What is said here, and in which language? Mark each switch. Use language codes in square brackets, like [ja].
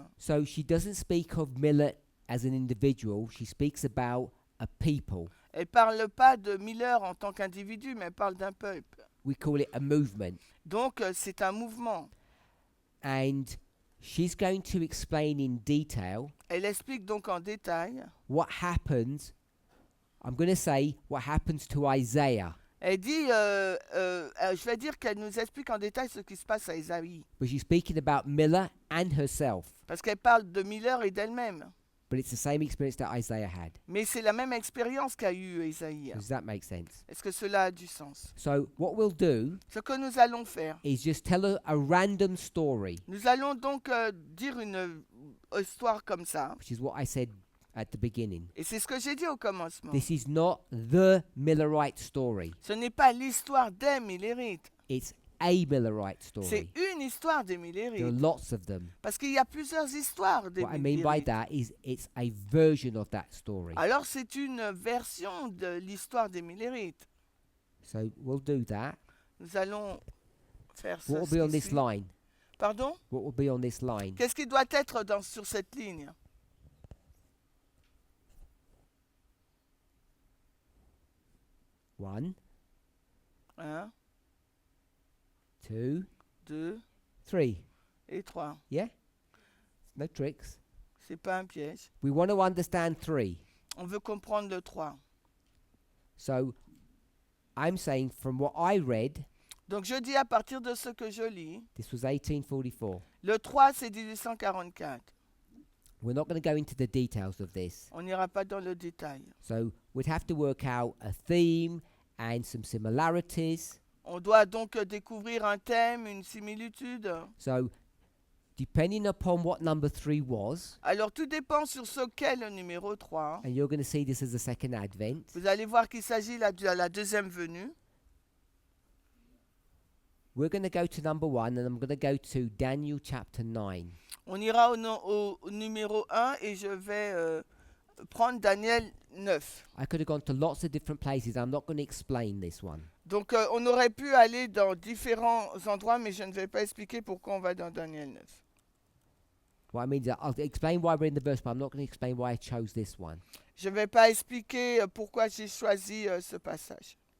[en] So she doesn't speak of Miller as an individual. She speaks about a people. [fr] Elle parle pas de Miller en tant qu'individu, mais elle parle d'un peuple. [en] We call it a movement. [fr] Donc c'est un mouvement. [en] And she's going to explain in detail [fr] Elle explique donc en détail. [en] what happens. I'm going to say what happens to Isaiah. [fr] Elle dit, je vais dire qu'elle nous explique en détail ce qui se passe à Ésaïe. [en] But she's speaking about Miller and herself. [fr] Parce qu'elle parle de Miller et d'elle-même. [en] But it's the same experience that Isaiah had. [fr] Mais c'est la même expérience qu'a eu Ésaïe. [en] Does that make sense? [fr] Est-ce que cela a du sens? [en] So what we'll do [fr] Ce que nous allons faire, [en] is just tell a random story, [fr] nous allons donc dire une histoire comme ça. [en] which is what I said at the beginning. [fr] Et c'est ce que j'ai dit au commencement. [en] This is not the Millerite story. [fr] Ce n'est pas l'histoire des Millerites. [en] It's a Millerite [fr] C'est [en] story. [fr] une histoire des [en] There are [fr] Millerites. [en] lots of them. [fr] Parce qu'il y a plusieurs histoires des [en] What I mean by [fr] Millerites. [en] that is it's a version of that story. [fr] Alors c'est une version de l'histoire des Millerites. [en] So we'll do that. [fr] Nous allons faire ça. [en] What will be on this line? [fr] Pardon? [en] What will be on this line? [fr] Qu'est-ce qui doit être sur cette ligne? [en] One, [fr] 1, [en] two, [fr] 2 [en] three. [fr] et 3. [en] Yeah? No tricks. [fr] C'est pas un piège. [en] We want to understand 3. [fr] On veut comprendre le 3. [en] So I'm saying from what I read, [fr] Donc je dis à partir de ce que je lis, [en] this was 1844. [fr] le 3 c'est 1844. [en] We're not going to go into the details of this. [fr] On n'ira pas dans le détail. [en] So we'd have to work out a theme and some similarities. [fr] On doit donc découvrir un thème, une similitude. [en] So depending upon what number 3 was, [fr] Alors tout dépend sur ce qu'est le numéro 3. [en] and you're going to see this as the second advent, [fr] Vous allez voir qu'il s'agit de la deuxième venue. [en] we're going to go to number 1, and I'm going to go to Daniel chapter 9. [fr] On ira au numéro 1 et je vais prendre Daniel 9. [en] I could have gone to lots of different places. I'm not going to explain this one. [fr] Donc on aurait pu aller dans différents endroits, mais je ne vais pas expliquer pourquoi on va dans Daniel 9. [en] What I mean is I'll explain why we're in the verse, but I'm not going to explain why I chose this one. [fr] Je ne vais pas expliquer pourquoi j'ai choisi ce passage.